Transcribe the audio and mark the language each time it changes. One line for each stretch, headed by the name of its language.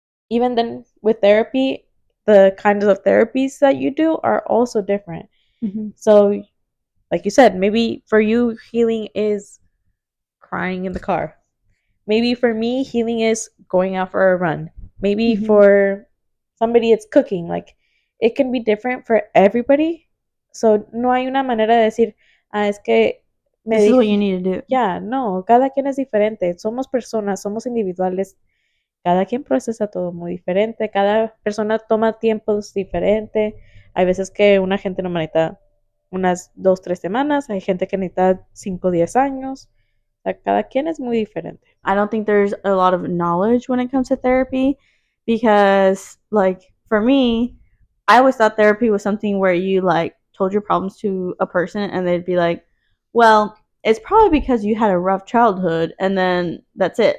English: Even then, with therapy, the kinds of therapies that you do are also different. Mhm. So, like you said, maybe for you, healing is crying in the car. Maybe for me, healing is going out for a run. Maybe Mhm. for somebody, it's cooking. Like, it can be different for everybody. So,
Spanish: no hay una manera de decir, ah, es que me
English: This is what you
Spanish: dije.
English: need to do.
Spanish: Ya, no, cada quien es diferente. Somos personas, somos individuales. Cada quien procesa todo muy diferente. Cada persona toma tiempos diferentes. Hay veces que una gente no necesita unas 2, 3 semanas. Hay gente que necesita 5, 10 años. O sea, cada quien es muy diferente.
English: I don't think there's a lot of knowledge when it comes to therapy because, like, for me, I always thought therapy was something where you, like, told your problems to a person and they'd be like, well, it's probably because you had a rough childhood, and then that's it.